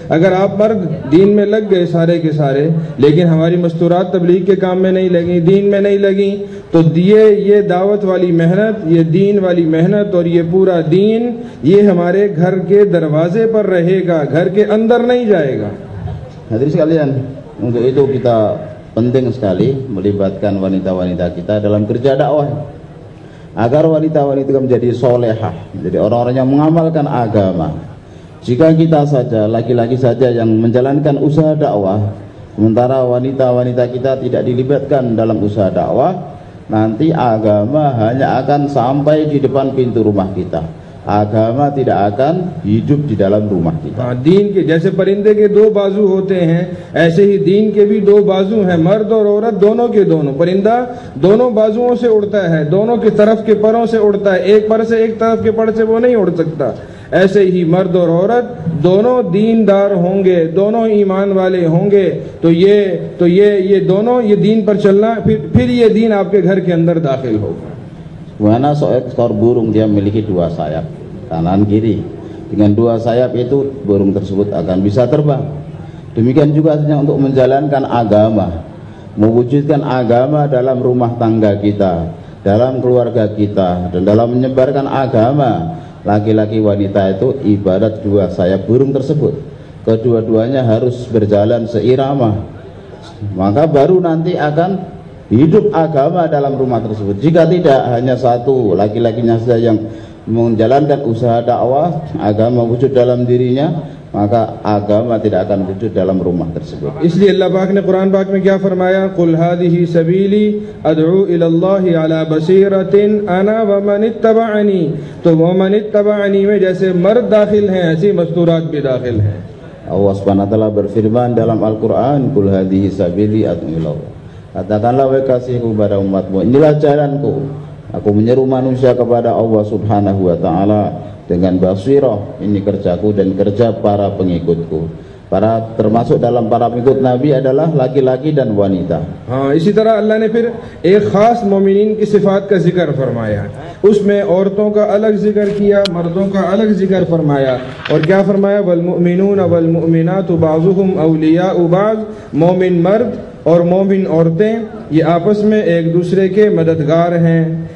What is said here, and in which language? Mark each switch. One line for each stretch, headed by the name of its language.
Hindi: अगर आप मर्द दीन में लग गए सारे के सारे, लेकिन हमारी मस्तूरात तबलीग के काम में नहीं लगी, दीन में नहीं लगी, तो ये दावत वाली मेहनत, ये दीन वाली मेहनत और ये पूरा दीन, ये हमारे घर के दरवाजे पर रहेगा, घर के अंदर नहीं जाएगा।
Indonesian: Hadirin sekalian, untuk itu kita penting sekali melibatkan wanita-wanita kita dalam kerja dakwah, agar wanita-wanita menjadi solehah, menjadi orang-orang yang mengamalkan agama. Jika kita saja, laki-laki saja yang menjalankan usaha dakwah, sementara wanita-wanita kita tidak dilibatkan dalam usaha dakwah, nanti agama hanya akan sampai di depan pintu rumah kita. agama tidak akan hidup di dalam rumah kita.
Hindi: दीन के जैसे परिंदे के दो बाजू होते हैं, ऐसे ही दीन के भी दो बाजू हैं, मर्द और औरत दोनों के दोनों। परिंदा दोनों बाजुओं से उड़ता है, दोनों की तरफ के परों से उड़ता है, एक पर से एक तरफ के पर से वो नहीं उड़ सकता। ऐसे ही मर्द और औरत दोनों दीनदार होंगे, दोनों ईमान वाले होंगे, तो ये दोनों ये दीन पर चलना, फिर ये दीन आपके घर के अंदर दाखिल होगा।
Indonesian: Mana seekor burung dia memiliki dua sayap, kanan kiri. Dengan dua sayap itu burung tersebut akan bisa terbang. Demikian juga untuk menjalankan agama, mewujudkan agama dalam rumah tangga kita, dalam keluarga kita, dan dalam menyebarkan agama. Laki-laki wanita itu ibarat dua sayap burung tersebut. Kedua-duanya harus berjalan seirama, maka baru nanti akan hidup agama dalam rumah tersebut. Jika tidak, hanya satu laki-lakinya saja yang menjalankan usaha dakwah, agama wujud dalam dirinya, maka agama tidak akan wujud dalam rumah tersebut.
Hindi: इसलिए अल्लाह पाक ने कुरान पाक में क्या फरमाया,
Arabic: कुल हादिही सबीली अदउ इलल्लाहि अला बसीरतिन अना व मन इत्तबअनी।
Hindi: तो व मन इत्तबअनी में जैसे मर्द दाखिल हैं, ऐसी मस्तूरात भी दाखिल हैं।
Indonesian: Allah Subhanahu wa taala berfirman dalam Al-Qur'an,
Arabic: kul hadhihi sabili ad'u ilallah.
Indonesian: Katakanlah wahai kasihku kepada umatmu, inilah jalanku, aku menyeru manusia kepada Allah Subhanahu wa taala dengan basirah. Ini kerjaku dan kerja para pengikutku. Para termasuk dalam para pengikut Nabi adalah laki-laki dan wanita.
Hindi: हाँ, इसी तरह अल्लाह ने फिर एक खास मोमिनीन की सिफात का जिक्र फरमाया, उसमें औरतों का अलग जिक्र किया, मर्दों का अलग जिक्र फरमाया। और क्या फरमाया,
Arabic: वल मुमिनून वल मुमिनातु बाज़ुहुम औलियाउ बाज़।
Hindi: मोमिन मर्द और मोमिन औरतें ये आपस में एक दूसरे के मददगार हैं।